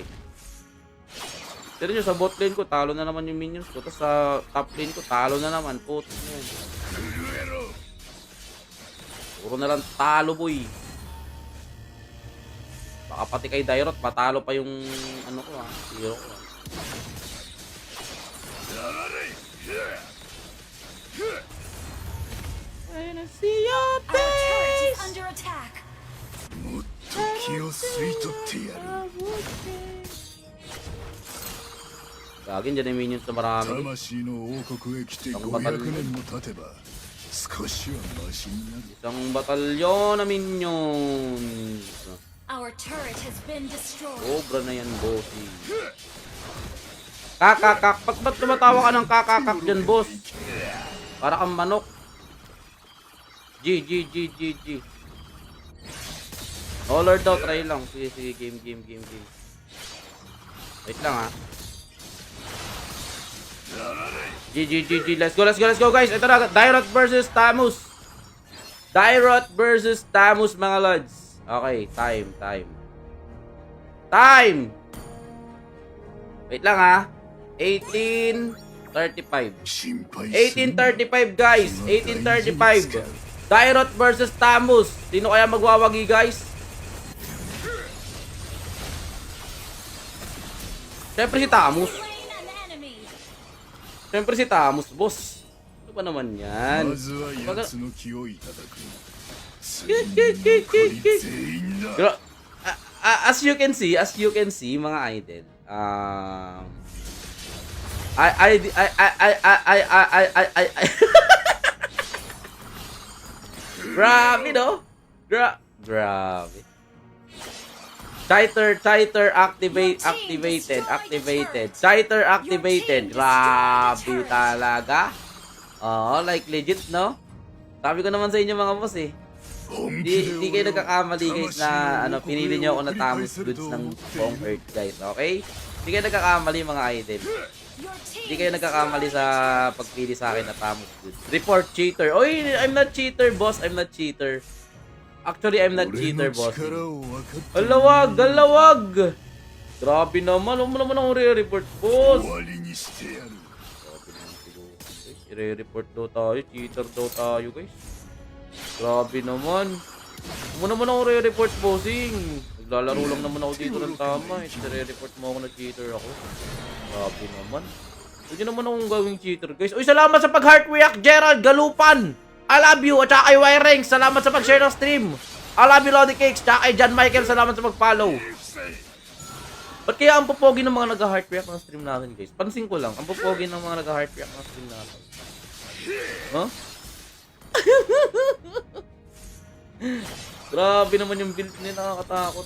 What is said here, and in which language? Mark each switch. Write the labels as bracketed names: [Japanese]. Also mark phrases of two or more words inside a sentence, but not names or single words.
[Filipino] Pero nyo, sa [English] bot lane [Filipino] ko, talo na naman yung minions ko. Tapos sa top lane ko, talo na naman. Puto na yun. [Japanese] 震えろ [Filipino] Puro na lang talo, boy. Baka pati kay Dairot, patalo pa yung ano ko, hero ko. [Japanese] やられ [English] Wanna see your Our turret face. is under attack. [Japanese] もっと気を吸い取ってやる [Filipino] Gagin, dyan yung minions na marami. [Japanese] 魂の王国へ来て500年も経てば少しはマシになる [Filipino] Isang batalyon na minions. [English] Our turret has been destroyed. [Filipino] Sobra na yan, bossy. Kakakak. Ba't tumatawa ka ng kakakak dyan, boss? Para kang manok. G. Oh, Lord daw. Try lang. Sige. Game. Wait lang, ha. G. [English] Let's go, [Filipino] guys. Ito na. Dairot versus Tamus, mga lads. [English] Okay, time. [Filipino] Wait lang, ha. 18:35. [Japanese] 心配する [Filipino] 18:35, guys. 18:35. Dairot versus Tamus. Sino kaya magwawagi, guys? Siyempre si Tamus. [English] Slain an enemy. [Filipino] Siyempre si Tamus, boss. Ano ba naman [Japanese] ま [Filipino] yan? [Japanese] ずは奴の気をいただく全 [Filipino] Pero, [Japanese] 員だ [English] as you can see, [Filipino] mga idol, I grabe, no? [English] Grabe. Cheater activated. Cheater activated. [Filipino] Grabe talaga. [English] Oh, like legit, no? [Filipino] Sabi ko naman sa inyo, mga boss, eh. [Japanese] 本気で [Filipino] Di kayo [Japanese] 俺は [Filipino] nagkakamali, guys, na pinili nyo ako na Tamus goods ng buong Earth, guys. Okay? Di kayo nagkakamali, mga idol. [English] Your team [Filipino] Di kayo nagkakamali sa pagpili sa akin na Tamus goods. [English] Report cheater. Oy, I'm not cheater, boss. I'm not cheater. Actually, I'm not [Japanese] 俺 [English] cheater, [Japanese] の [English] boss. [Japanese] 力を分かって [Filipino] Galawag! Grabe naman. Huwag mo naman ako re-report, boss. [Japanese] 終わりにしてやる [Filipino] Grabe naman siguro. I-report daw tayo. Cheater daw tayo, guys. Grabe naman. Huwag mo naman ako re-report, bossing. Naglalaro lang naman ako dito ng tama. I-report mo ako na cheater ako. Grabe naman. Huwag naman akong gawing cheater, guys. Uy, salamat sa pag-heart react, Gerald Galupan. [English] I love you. [Filipino] At saka kay Wirings, salamat sa pag-share ng stream. [English] I love you, Lodi Cakes. [Filipino] Tsaka kay John Michael, salamat sa pag-follow. Ba't kaya ang pupogi ng mga nag- [English] heart react [Filipino] ng stream natin, guys? Pansin ko lang, ang pupogi ng mga nag- [English] heart react [Filipino] ng stream natin. Huh? Grabe naman yung build niya, nakakatakot.